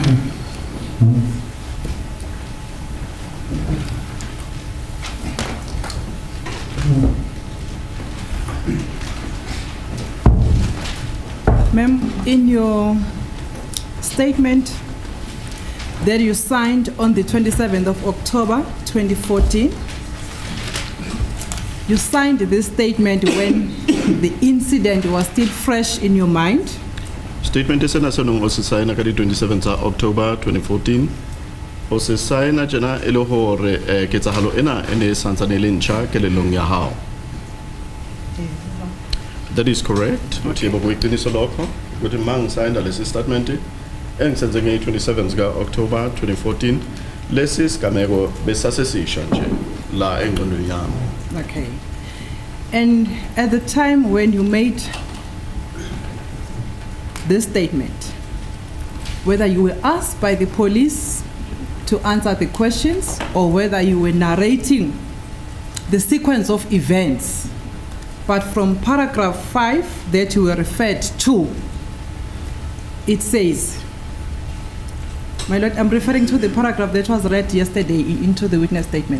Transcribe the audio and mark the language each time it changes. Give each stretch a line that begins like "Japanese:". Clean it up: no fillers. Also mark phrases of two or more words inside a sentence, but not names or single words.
English: Ma'am, in your statement that you signed on the 27th of October 2014, you signed this statement when the incident was still fresh in your mind. Statement is national also signed on the 27th of October 2014. Also signed
Southern Sotho: jana elo hore ketsahalo ena ene santsane le ntjha kelelong ya hao.
English: That is correct.
Zulu: Uthi yebo kuyiqiniso lokho ukuthi mang signed lesi statement engisenze nge 27th ka October 2014 lesi sigameko besasesisha nje la engqondweni yami.
English: Okay. And at the time when you made this statement, whether you were asked by the police to answer the questions or whether you were narrating the sequence of events, but from paragraph 5 that you were referred to, it says, my lord, I'm referring to the paragraph that was read yesterday into the witness statement.